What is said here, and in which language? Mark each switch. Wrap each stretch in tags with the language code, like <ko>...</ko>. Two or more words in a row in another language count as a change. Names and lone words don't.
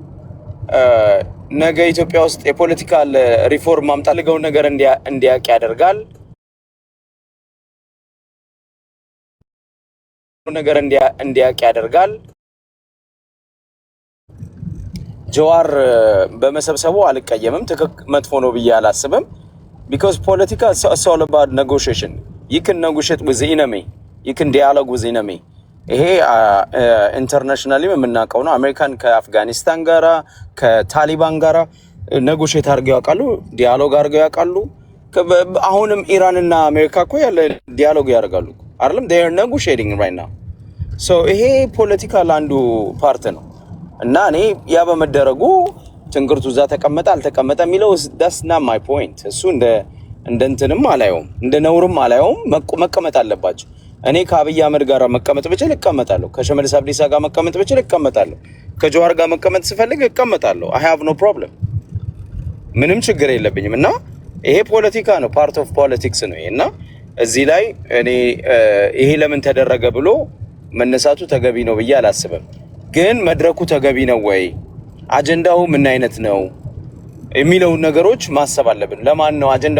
<am>ነገ ኢትዮጵያ ውስጥ የፖለቲካል ሪፎርም ማምጣት ልገው ነገር እንዲያውቅ ያደርጋል። ነገር እንዲያውቅ ያደርጋል። ጀዋር በመሰብሰቡ አልቀየምም፣ መጥፎ ነው ብዬ አላስብም።</am> <en>because politica is all about negotiation. You can negotiate with the enemy, you can dialogue with the enemy.</en> <am>ይሄ ኢንተርናሽናሊ የምናውቀው ነው። አሜሪካን ከአፍጋኒስታን ጋራ ከታሊባን ጋራ ኔጎሽየት አድርገው ያውቃሉ፣ ዲያሎግ አድርገው ያውቃሉ። አሁንም ኢራንና አሜሪካ እኮ ያለ ዲያሎግ ያደርጋሉ አይደለም?</am> <en>they are negotiating right now.</en> <am>so ይሄ ፖለቲካል አንዱ ፓርት ነው እና እኔ ያ በመደረጉ ትንግርቱ እዛ ተቀመጠ አልተቀመጠ የሚለው</am> <en>that's not my point።</en> <am>እሱ እንደ እንትንም አላየውም፣ እንደ ነውርም አላየውም። መቀመጥ አለባቸው። እኔ ከአብይ አህመድ ጋር መቀመጥ ብችል እቀመጣለሁ፣ ከሽመልስ አብዲሳ ጋር መቀመጥ ብችል እቀመጣለሁ፣ ከጀዋር ጋር መቀመጥ ስፈልግ እቀመጣለሁ።</am> <en>I have no problem፣</en> <am>ምንም ችግር የለብኝም። እና ይሄ ፖለቲካ ነው፣</am> <en>part of politics</en> <am>ነው። እና እዚህ ላይ እኔ ይሄ ለምን ተደረገ ብሎ መነሳቱ ተገቢ ነው ብዬ አላስብም። ግን መድረኩ ተገቢ ነው ወይ፣ አጀንዳው ምን አይነት ነው የሚለው ነገሮች ማሰብ አለብን። ለማን ነው አጀንዳው?</am>